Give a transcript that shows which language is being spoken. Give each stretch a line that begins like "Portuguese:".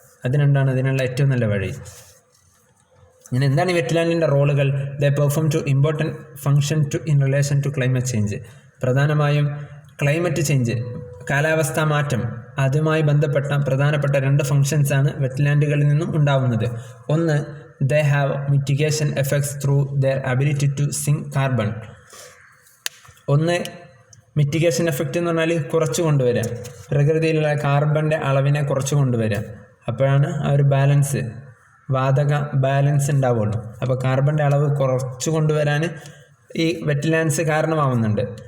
Malayalam: അതിനുള്ള ഏറ്റവും നല്ല വഴി. ഇങ്ങനെ എന്താണ് ഈ വെറ്റ്ലാൻഡിൻ്റെ റോളുകൾ?
English: They perform two important function in relation to climate change.
Malayalam: പ്രധാനമായും ക്ലൈമറ്റ് ചേഞ്ച്, കാലാവസ്ഥാ മാറ്റം, അതുമായി ബന്ധപ്പെട്ട പ്രധാനപ്പെട്ട 2 ഫങ്ഷൻസാണ് വെറ്റ്ലാൻഡുകളിൽ നിന്നും ഉണ്ടാവുന്നത്.
English: ഒന്ന്, they have mitigation effects through their ability to sink carbon.
Malayalam: ഒന്ന്, മിറ്റിഗേഷൻ എഫക്റ്റ് എന്ന് പറഞ്ഞാൽ കുറച്ച് കൊണ്ടുവരിക, പ്രകൃതിയിലുള്ള കാർബണിൻ്റെ അളവിനെ കുറച്ച് കൊണ്ടുവരിക. അപ്പോഴാണ് ആ ഒരു ബാലൻസ്, വാതക ബാലൻസ് ഉണ്ടാവുള്ളൂ. അപ്പോൾ കാർബണിൻ്റെ അളവ് കുറച്ച് കൊണ്ടുവരാൻ ഈ വെറ്റ്ലാൻഡ്സ് കാരണമാവുന്നുണ്ട്.